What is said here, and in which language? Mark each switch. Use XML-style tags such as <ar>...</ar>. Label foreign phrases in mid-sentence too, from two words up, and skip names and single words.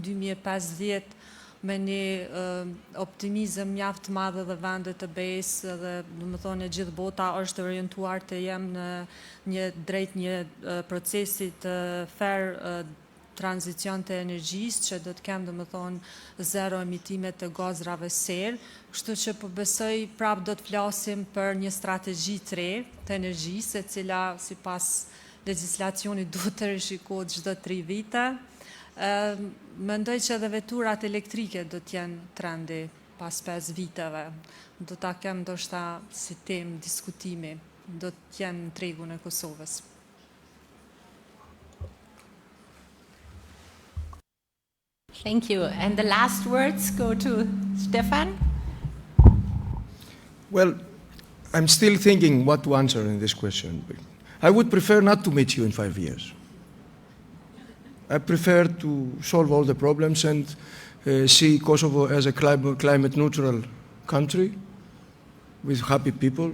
<sq>2050 me një optimizëm mjaft të madh dhe vendet të BE-s dhe domethënë gjithë bota është orientuar të jemë në drejt një procesi të fair tranzicion të energjisë, që do të kemë domethënë zero emitime të gazrave serë, kështu që po besoj prap do të flasim për një strategji të re të energjisë, e cila sipas legjislacionit duhet të rishikohet çdo 3 vite. Mendoj që edhe veturat elektrike do të jenë trendi pas 5 viteve. Do ta kem ndoshta si temë diskutimi, do të jenë në tregun e Kosovës.</sq> <en>Thank you. And the last words go to Stefan. Well, I'm still thinking what to answer in this question. I would prefer not to meet you in 5 years. I prefer to solve all the problems and see Kosovo as a climate neutral country with happy people.</en>